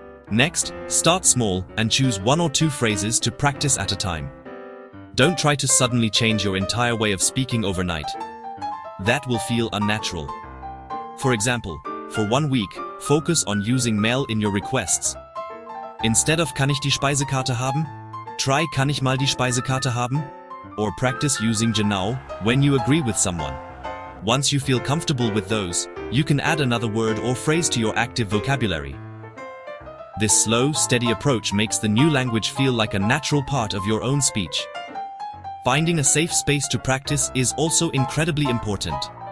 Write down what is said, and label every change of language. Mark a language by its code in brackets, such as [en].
[en] Next, start small and choose one or two phrases to practice at a time. Don't try to suddenly change your entire way of speaking overnight. That will feel unnatural. For example, for 1 week, focus on using mail in your requests. Instead of [de] kann ich die Speisekarte haben? [en] Try [de] kann ich mal die Speisekarte haben? [en] Or practice using genau when you agree with someone. Once you feel comfortable with those, you can add another word or phrase to your active vocabulary. This slow, steady approach makes the new language feel like a natural part of your own speech. Finding a safe space to practice is also incredibly important.